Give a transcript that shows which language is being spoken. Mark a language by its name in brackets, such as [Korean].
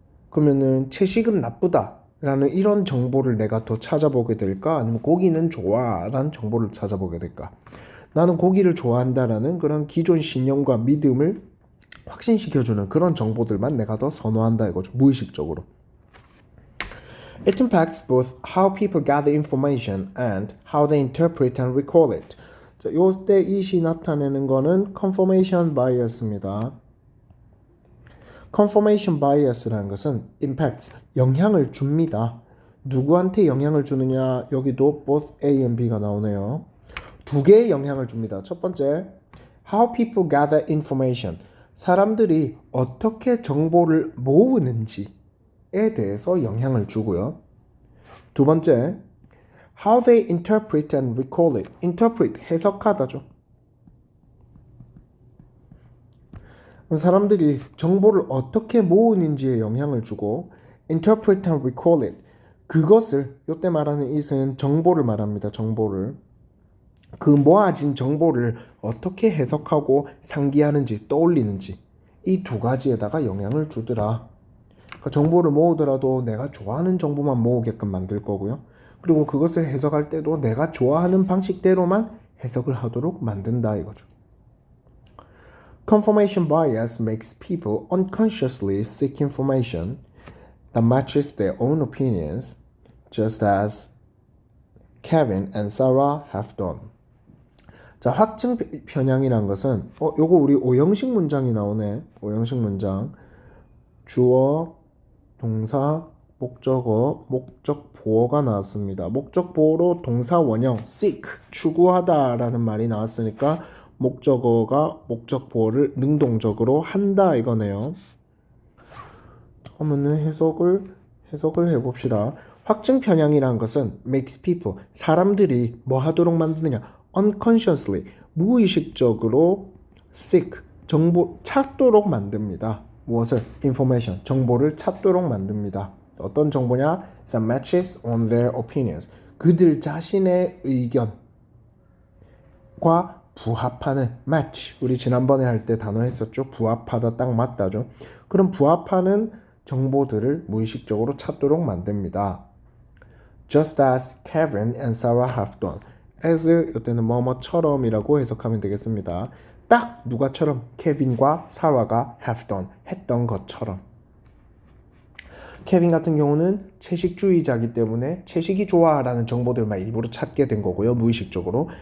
[Korean] 그러면은 채식은 나쁘다라는 이런 정보를 내가 더 찾아보게 될까? 아니면 고기는 좋아라는 정보를 찾아보게 될까? 나는 고기를 좋아한다라는 그런 기존 신념과 믿음을 확신시켜주는 그런 정보들만 내가 더 선호한다 이거죠. 무의식적으로. [English] It impacts both how people gather information and how they interpret and recall it. [Korean] 자, 요때 이시 나타내는 거는 confirmation bias입니다. confirmation bias라는 것은 impacts, 영향을 줍니다. 누구한테 영향을 주느냐? 여기도 [English] both A and B [Korean] 가 나오네요. 두 개의 영향을 줍니다. 첫 번째, [English] how people gather information. [Korean] 사람들이 어떻게 정보를 모으는지에 대해서 영향을 주고요. 두 번째, [English] how they interpret and recall it. [Korean] interpret, 해석하다죠. 사람들이 정보를 어떻게 모으는지에 영향을 주고 [English] interpret and recall it. [Korean] 그것을, 이때 말하는 it은 정보를 말합니다. 정보를. 그 모아진 정보를 어떻게 해석하고 상기하는지 떠올리는지 이 두 가지에다가 영향을 주더라. 그러니까 정보를 모으더라도 내가 좋아하는 정보만 모으게끔 만들 거고요. 그리고 그것을 해석할 때도 내가 좋아하는 방식대로만 해석을 하도록 만든다 이거죠. [English] Confirmation bias makes people unconsciously seek information that matches their own opinions, just as Kevin and Sarah have done. [Korean] 자, 확증 편향이란 것은 요거 우리 오형식 문장이 나오네. 오형식 문장. 주어, 동사, 목적어, 목적 보어가 나왔습니다. 목적 보어로 동사 원형 seek, 추구하다라는 말이 나왔으니까 목적어가 목적 보어를 능동적으로 한다 이거네요. 그러면은 해석을 해봅시다. 확증 편향이란 것은 [English] makes people, [Korean] 사람들이 뭐 하도록 만드느냐? unconsciously, 무의식적으로 seek, 정보 찾도록 만듭니다. 무엇을? information, 정보를 찾도록 만듭니다. 어떤 정보냐? [English] that matches on their opinions, [Korean] 그들 자신의 의견과 부합하는 match, 우리 지난번에 할 때 단어 했었죠. 부합하다, 딱 맞다죠. 그럼 부합하는 정보들을 무의식적으로 찾도록 만듭니다. [English] Just as Kevin and Sarah have done. [Korean] as 이때는 뭐뭐처럼이라고 해석하면 되겠습니다. 딱 누가처럼? 케빈과 사라가 have done, 했던 것처럼. 케빈 같은 경우는 채식주의자이기 때문에 채식이 좋아라는 정보들만 일부러 찾게 된 거고요. 무의식적으로.